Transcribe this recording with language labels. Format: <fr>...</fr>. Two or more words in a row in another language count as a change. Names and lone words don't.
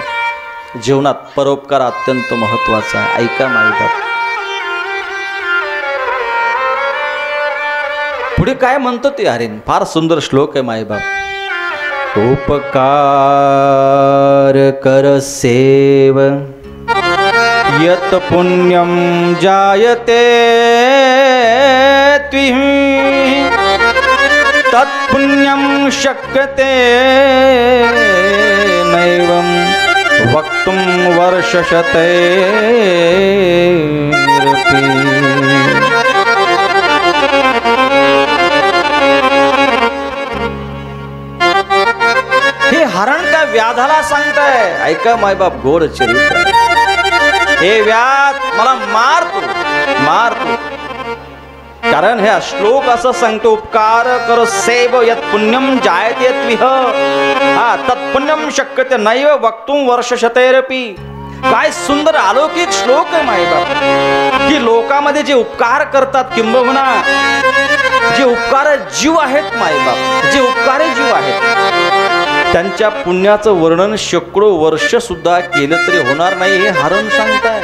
<mr>जीवनात परोपकार अत्यंत महत्वाचा आहे. ऐका माईबाप, पुढे काय म्हणतो ते हरिण, फार सुंदर श्लोक आहे माईबाप.</mr> <sa>उपकार कर सेव यत पुण्यम जायते त्विहि तत्पुण्यम शक्यते नैवं वक्तुं वर्षशतैरपि.</sa> <mr>हे हरण त्या व्याधाला सांगताय, ऐका मायबाप गोड चरित्र. हे व्याध, मला मार तू, कारण हे श्लोक असं सांगतो,</mr> <sa>उपकार कर सेव यत् पुण्यम जायते त्विह तत्पुण्यम शक्यते नैव वक्तुम वर्षशतैरपि.</sa> <mr>काय सुंदर अलौकिक श्लोक आहे मायबाप, की लोकांमध्ये जे उपकार करतात, किंबहुना जे उपकार जीव आहेत मायबाप, जे उपकार जीव आहेत, त्यांच्या पुण्याचं वर्णन शेकडो वर्ष सुद्धा केलं तरी होणार नाही, हे हरण सांगताय.</mr>